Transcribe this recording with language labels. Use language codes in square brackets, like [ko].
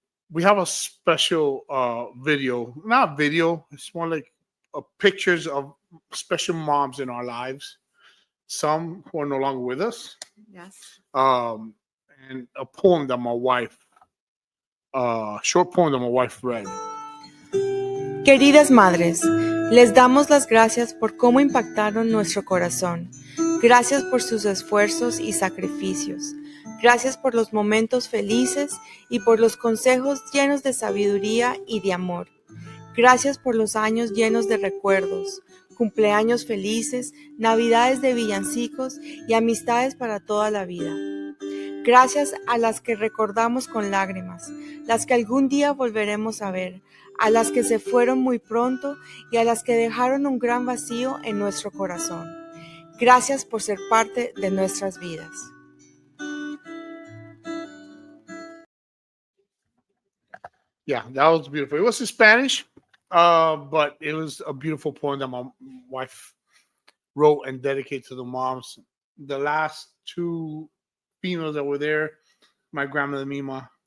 [en] We have a special video. Not video. It's more like pictures of special moms in our lives. Some who are no longer with us. Yes. And a poem that my wife. Short poem that my wife read. [es] Queridas madres, les damos las gracias por cómo impactaron nuestro corazón. Gracias por sus esfuerzos y sacrificios. Gracias por los momentos felices y por los consejos llenos de sabiduría y de amor. Gracias por los años llenos de recuerdos, cumpleaños felices, navidades de villancicos y amistades para toda la vida. Gracias a las que recordamos con lágrimas, las que algún día volveremos a ver, a las que se fueron muy pronto y a las que dejaron un gran vacío en nuestro corazón. Gracias por ser parte de nuestras vidas. [en] Yeah, that was beautiful. It was in Spanish, but it was a beautiful poem that my wife wrote and dedicated to the moms. The last two females that were there, my grandmother Mima.